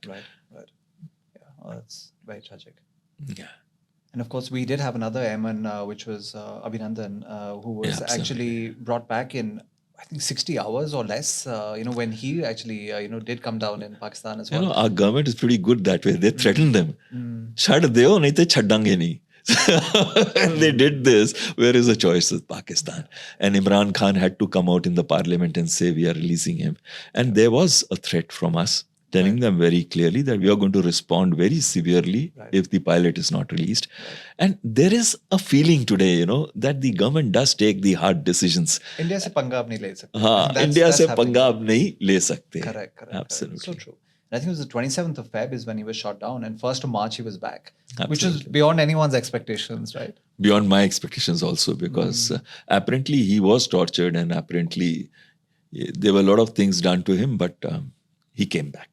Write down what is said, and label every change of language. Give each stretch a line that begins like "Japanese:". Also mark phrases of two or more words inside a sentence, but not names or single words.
English: Right. Yeah, that's very tragic. Yeah. And of course, we did have another airman, which was Abhinandan, who was actually brought back in, I think, 60 hours or less, when he actually, did come down in Pakistan as well. Our government is pretty good that way. They threaten them.
Punjabi: ਛੱਡ ਦਿਓ, ਨਹੀਂ ਤੇ ਛੱਡਾਂਗੇ ਨਹੀਂ.
English: And they did this. Where is the choice with Pakistan? And Imran Khan had to come out in the parliament and say, we are releasing him. And there was a threat from us, telling them very clearly that we are going to respond very severely if the pilot is not released. And there is a feeling today, that the government does take the hard decisions.
Hindi: इंडिया से पंगा आप नहीं ले सकते. इंडिया से पंगा आप नहीं ले सकते.
English: Correct. Absolutely. So true. And I think it was the 27th of Feb is when he was shot down, and 1st of March he was back, Absolutely. which was beyond anyone's expectations, right? Beyond my expectations also, because apparently he was tortured, and apparently there were a lot of things done to him, but he came back.